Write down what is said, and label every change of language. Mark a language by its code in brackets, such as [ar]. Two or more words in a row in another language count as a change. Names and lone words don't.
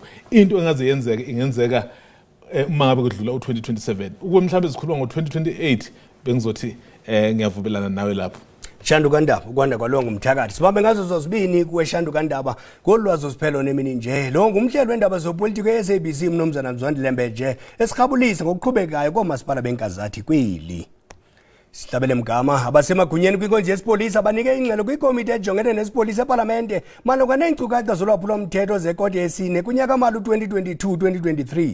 [zu] Into engaze yenzeke ingenzeka uma ngabe kudlula u2027 ukube mhlambe sikhuluma ngo2028 bengizothi ngiyavubelana nawe lapho. [xh] Shandu kaNdaba ukwanda kwalo ngumthakathi sibambe ngazo zozibini kuwe Shandu kaNdaba ngolwazi osiphelo nemini nje lo ngumhlelo wendaba zopolitiko ye-SABC umnumzana Mzwandile Mbeje esikhabulisa ngokuqhubekayo komasipala benkazathi kwili. Sihlabele mgama abasemagunyeni kwinkonzo yesipolisa banike ingxelo kwikomiti ejongene nesipolisa eParlamente malunga neenkcukacha zolwaphulo-mthetho zekoti yesine kunyaka mali 2022-2023.